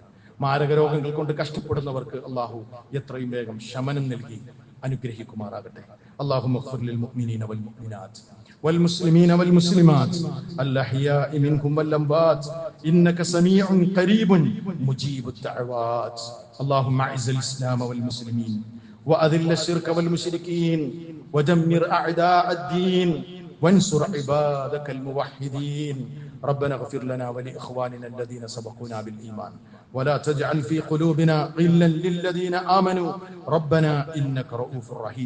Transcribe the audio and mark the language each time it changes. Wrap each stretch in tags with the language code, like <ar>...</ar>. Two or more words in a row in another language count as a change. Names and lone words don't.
<ml>മാരക രോഗങ്ങൾ കൊണ്ട് കഷ്ടപ്പെടുന്നവർക്ക് അല്ലാഹു എത്രയും വേഗം ശമനം നൽകി അനുഗ്രഹിക്കുമാറാകട്ടെ.</ml> <ar>اللهم اغفر للمؤمنين والمؤمنات والمسلمين والمسلمات الأحياء منهم والأموات إنك سميع قريب مجيب الدعوات. اللهم أعز الإسلام والمسلمين وأذل الشرك والمشركين ودمر أعداء الدين وانصر عبادك الموحدين. ربنا اغفر لنا ولإخواننا الذين سبقونا بالإيمان ولا تجعل في قلوبنا غلا للذين آمنوا ربنا إنك رؤوف رحيم.</ar>